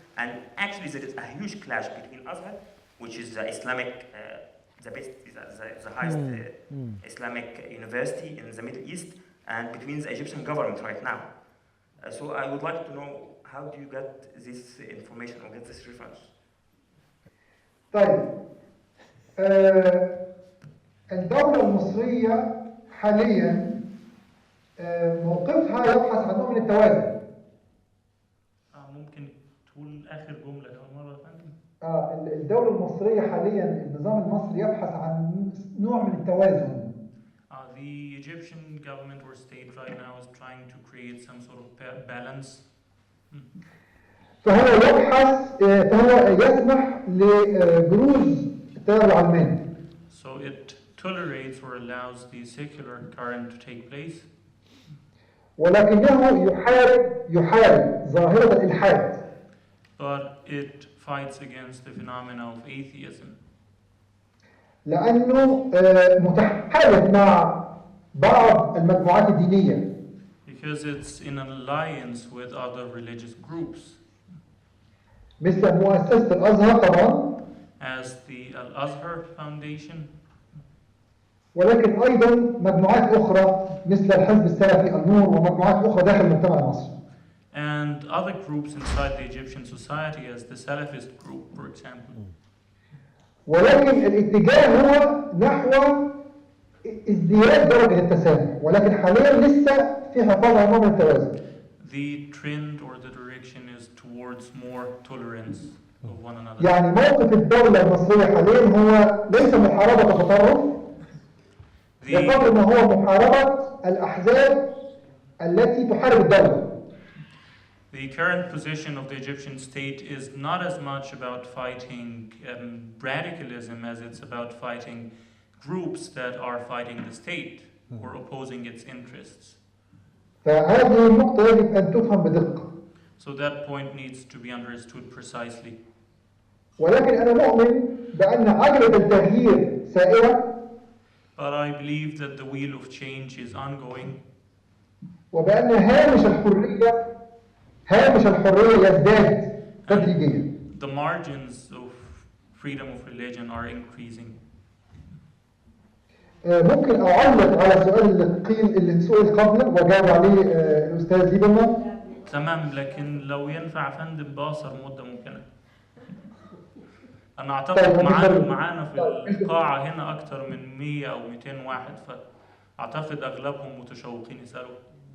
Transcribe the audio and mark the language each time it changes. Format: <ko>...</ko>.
<en>And actually there is a huge clash between Azhar, which is the Islamic, the highest Islamic university in the Middle East, and between the Egyptian government right now. So I would like to know, how do you get this information or get this reference?</en> <ar>طيب الدولة المصرية حاليا موقفها يبحث عن نوع من التوازن. ممكن تقول آخر جملة كمان مرة يا فندم؟ الدولة المصرية حاليا النظام المصري يبحث عن نوع من التوازن.</ar> <en>The Egyptian government or state right now is trying to create some sort of balance.</en> <ar>فهو يسمح لبروز التيار العلماني.</ar> <en>So it tolerates or allows the secular current to take place.</en> <ar>ولكنه يحارب ظاهرة الإلحاد.</ar> <en>But it fights against the phenomena of atheism.</en> <ar>لأنه متحالف مع بعض المجموعات الدينية.</ar> <en>Because it's in alliance with other religious groups.</en> <ar>مثل مؤسسة الأزهر طبعا.</ar> <en>As the Al-Azhar Foundation.</en> <ar>ولكن أيضا مجموعات أخرى مثل الحزب السلفي النور ومجموعات أخرى داخل المجتمع المصري.</ar> <en>And other groups inside the Egyptian society, as the Salafist group, for example.</en> <ar>ولكن الاتجاه هو نحو ازدياد درجة التسامح، ولكن حاليا لسه في حفاظ على نوع من التوازن.</ar> <en>The trend or the direction is towards more tolerance of one another.</en> <ar>يعني موقف الدولة المصرية حاليا هو ليس محاربة تطرف، بقدر ما هو محاربة الأحزاب التي تحارب الدولة.</ar> <en>The current position of the Egyptian state is not as much about fighting radicalism as it's about fighting groups that are fighting the state or opposing its interests.</en> <ar>فهذه النقطة يجب أن تفهم بدقة.</ar> <en>So that point needs to be understood precisely.</en> <ar>ولكن أنا مؤمن بأن عجلة التغيير سائرة.</ar> <en>But I believe that the wheel of change is ongoing.</en> <ar>وبأن هامش الحرية يزداد تدريجيا.</ar> <en>The margins of freedom of religion are increasing.</en> <ar>ممكن أعلق على السؤال اللي سئل قبل وجاوب عليه الأستاذ ليبرمان؟ تمام، لكن لو ينفع فندم بأقصر مدة ممكنة. أنا أعتقد معانا في القاعة هنا أكثر من 100 أو 200 واحد، فأعتقد أغلبهم متشوقين يسألوا.</ar>